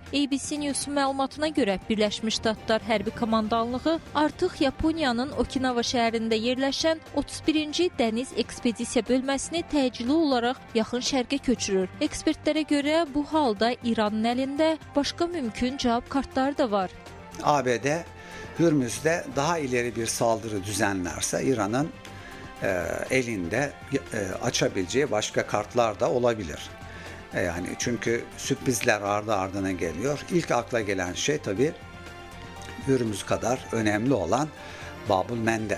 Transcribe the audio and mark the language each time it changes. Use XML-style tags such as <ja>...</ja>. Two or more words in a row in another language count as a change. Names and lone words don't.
<az>ABC News məlumatına görə Birləşmiş Ştatlar hərbi komandanlığı artıq Yaponiyanın Okinawa şəhərində yerləşən 31-ci dəniz ekspedisiya bölməsini təcili olaraq yaxın şərqə köçürür. Ekspertlərə görə bu halda İranın əlində başqa mümkün cavab kartları da var.</az> <tr>ABD Hürmüz'de daha ileri bir saldırı düzenlerse İran'ın elinde açabileceği başka kartlar da olabilir. Yani çünkü sürprizler ardı ardına geliyor. İlk akla gelen şey tabii Hürmüz kadar önemli olan Babülmendeb.</tr>